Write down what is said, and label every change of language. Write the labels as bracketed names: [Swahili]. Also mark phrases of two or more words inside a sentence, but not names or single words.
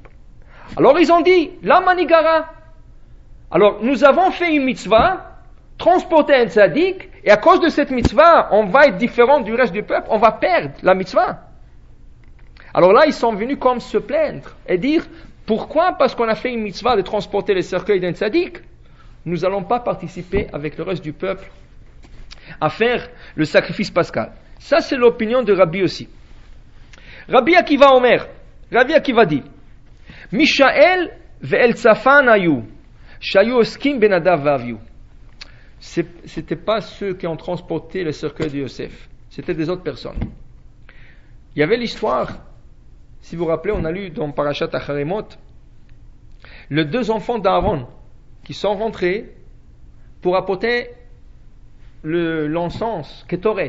[French] Alors ils ont dit, [Hebrew] למה נגרע. [French] Alors nous avons fait une mitzvah, transporter un tzaddik, et à cause de cette mitzvah, on va être différent du reste du peuple, on va perdre la mitzvah. Alors là, ils sont venus comme se plaindre et dire, pourquoi? Parce qu'on a fait une mitzvah de transporter le cercueil d'un tzaddik, nous n'allons pas participer avec le reste du peuple à faire le sacrifice pascal. Ça, c'est l'opinion de Rabbi aussi. [Hebrew] רבי עקיבא אומר, Rabbi Akiva dit, מישאל ואלצפן היו שהיו עוסקים בנדב ואביהוא. [French] C'était pas ceux qui ont transporté le cercueil de Yosef, c'était des autres personnes. Il y avait l'histoire, si vous vous rappelez, on a lu dans Parashat Acharemot, les 2 enfants d'Aaron qui sont rentrés pour apporter l'encens, Ketoret.